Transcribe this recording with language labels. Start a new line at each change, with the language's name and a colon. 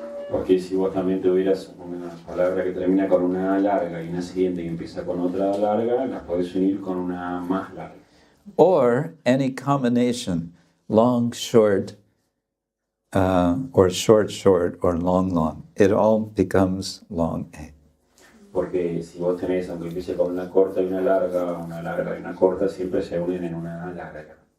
Spanish: Porque si vos también tuvieras una palabra que termina con una A larga y una siguiente que empieza con otra A larga, las podés unir con una A más larga.
English: Or any combination, long, short, or short, short, or long, long. It all becomes long A.
Spanish: Porque si vos tenés, aunque empiece con una corta y una larga y una corta, siempre se unen en una A larga.